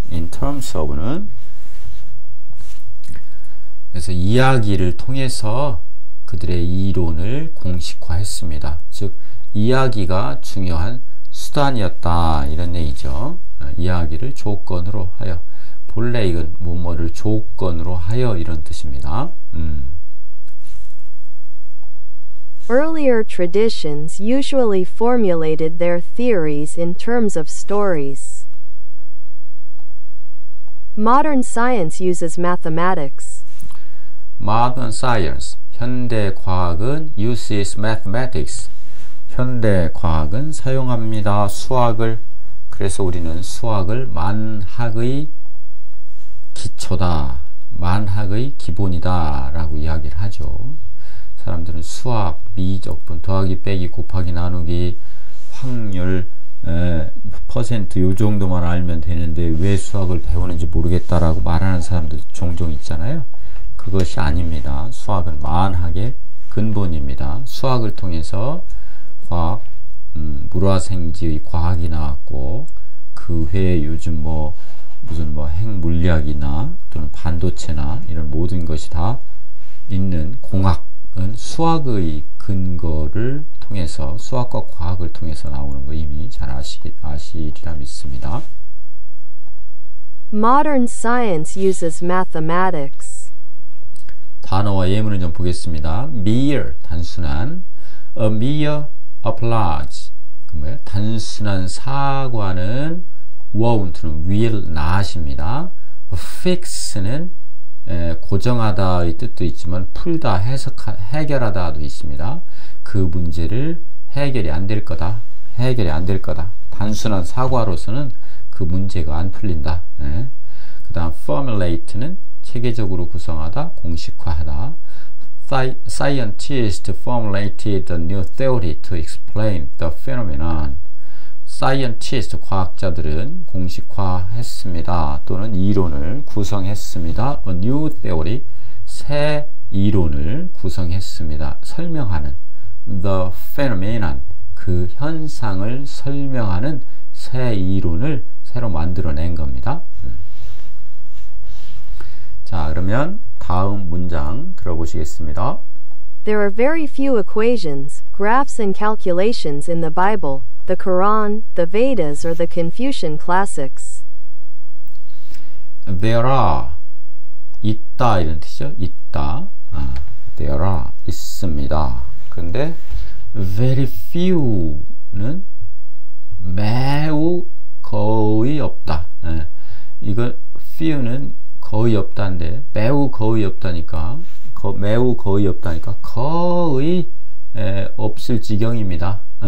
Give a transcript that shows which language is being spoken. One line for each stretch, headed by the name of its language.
English: In terms of
Korean: 는 그래서 이야기를 통해서 그들의 이론을 공식화했습니다. 즉 이야기가 중요한 수단이었다 이런 얘기죠. 이야기를 조건으로 하여 본래 이건 뭐뭐를 조건으로 하여 이런 뜻입니다.
English: Earlier traditions usually formulated their theories in terms of stories. Modern science uses mathematics. Modern science,
Korean: 현대 과학은
English: uses mathematics.
Korean: 현대 과학은 사용합니다. 수학을. 그래서 우리는 수학을 만학의 기초다, 만학의 기본이다 라고 이야기를 하죠. 사람들은 수학, 미적분, 더하기, 빼기, 곱하기, 나누기, 확률, 퍼센트 요 정도만 알면 되는데 왜 수학을 배우는지 모르겠다라고 말하는 사람들 종종 있잖아요. 그것이 아닙니다. 수학은 만학의 근본입니다. 수학을 통해서 과학, 물화생지의 과학이 나왔고 그 그 외에 요즘 뭐 무슨 뭐 핵물리학이나 또는 반도체나 이런 모든 것이 다 있는 공학은 수학의 근거를 통해서, 수학과 과학을 통해서 나오는 거 이미 잘 아시리라 믿습니다.
English: Modern science uses mathematics.
Korean: 단어와 예문을 좀 보겠습니다. mere, 단순한.
English: A mere applause,
Korean: 뭐예요? 단순한 사과는 won't는 will not입니다. fix는 고정하다의 뜻도 있지만 풀다, 해결하다도 있습니다. 그 문제를 해결이 안 될 거다. 해결이 안 될 거다. 단순한 사과로서는 그 문제가 안 풀린다. 그 다음 formulate는 체계적으로 구성하다, 공식화하다.
English: Scientists formulated a new theory to explain the phenomenon.
Korean: Scientist, 과학자들은 공식화했습니다. 또는 이론을 구성했습니다.
English: A new theory,
Korean: 새 이론을 구성했습니다. 설명하는
English: the phenomenon,
Korean: 그 현상을 설명하는 새 이론을 새로 만들어낸 겁니다. 자, 그러면 다음 문장 들어보시겠습니다.
English: There are very few equations, graphs and calculations in the Bible, the Quran, the Vedas or the Confucian classics. There are,
Korean: 있다 이런 뜻이죠. 있다.
English: There are,
Korean: 있습니다. 그런데
English: very few
Korean: 는 매우 거의 없다. 이거 few는 거의 없다인데 매우 거의 없다니까 매우 거의 없다니까 거의 없을 지경입니다.